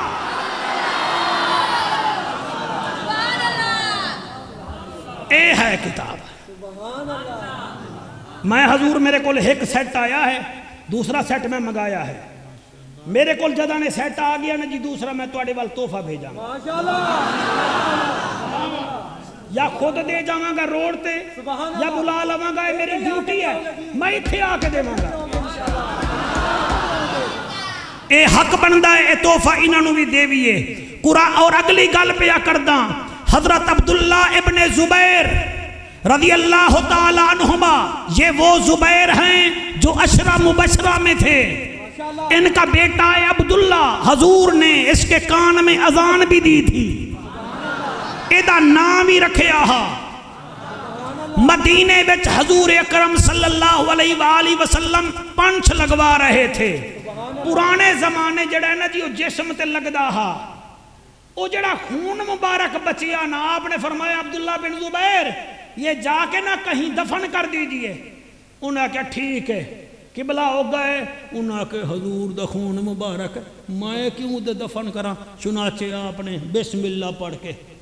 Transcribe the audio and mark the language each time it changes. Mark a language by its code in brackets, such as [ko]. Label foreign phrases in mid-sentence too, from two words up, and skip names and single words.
[pa] اے ہے کتاب میں حضور میرے کول ایک سیٹ آیا ہے دوسرا سیٹ میں منگایا ہے میرے کول جدہ نے سیٹ آ گیا نا جی دوسرا میں تواڈے وال تحفہ بھیجاں یا خود دے جاواں گا روڈ تے یا بلا لواں گا میری ڈیوٹی ہے میں ایتھے آ کے دیواں گا اے حق بندا ہے اے تحفہ انہاں نوں وی دیویے قرآن اور اگلی گل پیا کرداں [ur] حضرت عبداللہ ابن زبیر [ar] رضی اللہ تعالیٰ عنہما [ur] یہ وہ زبیر ہیں جو عشرہ مبشرہ میں تھے ان کا بیٹا ہے عبداللہ حضور نے اس کے کان میں اذان بھی دی تھی [pa] ਇਹਦਾ ਨਾਮ ਹੀ ਰੱਖਿਆ ਹਾ مدینے وچ حضور اکرم صلی اللہ علیہ وآلہ وسلم پنچھ لگوا رہے تھے پرانے زمانے جڑا ہے نا جی وہ جسم تے لگدا ہا وہ جڑا خون مبارک بچیا نا آپ نے فرمایا عبداللہ بن زبیر یہ جا کے نہ کہیں دفن کر دیجئے انہاں کہا ٹھیک ہے قبلہ ہو گئے انہاں کہ حضور دا خون مبارک میں کیوں دے دفن کرا چنانچہ آپ نے بسم اللہ پڑھ کے